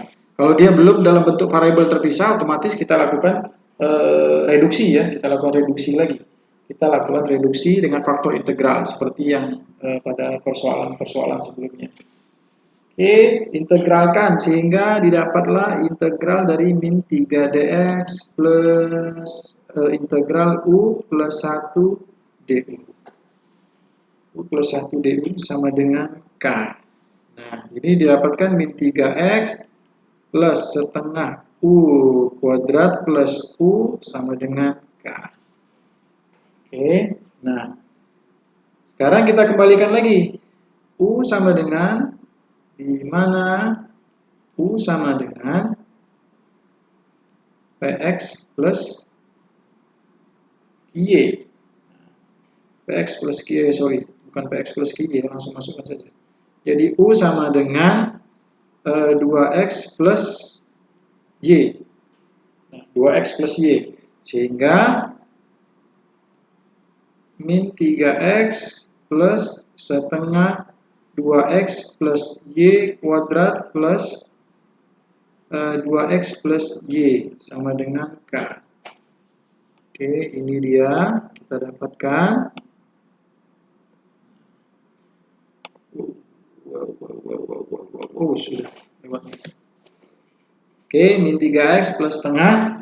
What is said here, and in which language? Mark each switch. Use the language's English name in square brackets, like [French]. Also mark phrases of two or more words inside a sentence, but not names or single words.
[Indonesian] Kalau dia belum dalam bentuk variabel terpisah, otomatis kita lakukan reduksi ya, kita lakukan reduksi lagi. Kita lakukan reduksi dengan faktor integral seperti yang pada persoalan-persoalan sebelumnya. Oke, integralkan sehingga didapatlah integral dari min 3 dx plus integral u plus 1 du. U plus 1 du sama dengan k. Nah, ini didapatkan min 3x plus setengah u kuadrat plus u sama dengan k. Oke, nah sekarang kita kembalikan lagi. U sama dengan, di mana u sama dengan px plus ky. Px plus ky, sorry, bukan px plus ky, langsung masukkan saja. Jadi u sama dengan 2x plus y. Nah, 2x plus y. Sehingga min 3x plus setengah 2x plus y kuadrat plus 2x plus y sama dengan k. Oke, ini dia kita dapatkan. Oh, sudah lewat. Oke, min 3x plus setengah.